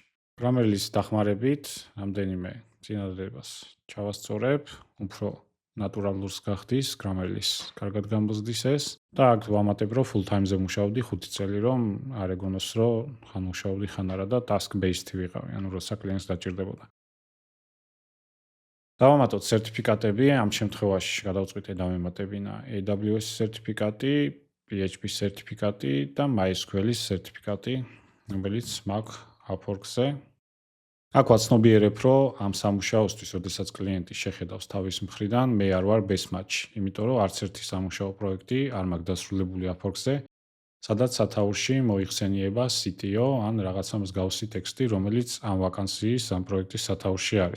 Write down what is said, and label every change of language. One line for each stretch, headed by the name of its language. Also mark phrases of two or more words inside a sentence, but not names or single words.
Georgian: Grammarly-ის დახმარებით რამდენიმე წინადადებას ჩავასწორებ, უფრო ნატურალურს გახდის Grammarly-ის კარგად გამბოზდის ეს და აქ ვამატებ, რომ
English: full time-ზე
Georgian: მუშაობდი 5 წელი, რომ არ ეგონოს, რომ ხან მუშაობდი, ხან არა და task-based ვიყავი, ანუ როცა კლიენტს დაჭირდებოდა. დავამატოთ სერტიფიკატები, ამ შემთხვევაში გადავწყვიტე დავემატებინა AWS სერტიფიკატი, PHP სერტიფიკატი და MySQL-ის სერტიფიკატი, რომელიც მაქვს Upwork-ზე. აქ ვაცნობიერებ, რომ ამ სამუშაოსთვის, როდესაც კლიენტი შეხედავს თავის მხრიდან, მე არ ვარ
English: best match,
Georgian: იმიტომ რომ არც ერთი სამუშაო პროექტი არ მაქვს დასრულებული Upwork-ზე, სადაც სათაურში მოიხსენიება CTO ან რაღაცა მსგავსი ტექსტი, რომელიც ამ ვაკანსიის, ამ პროექტის სათაურში არის.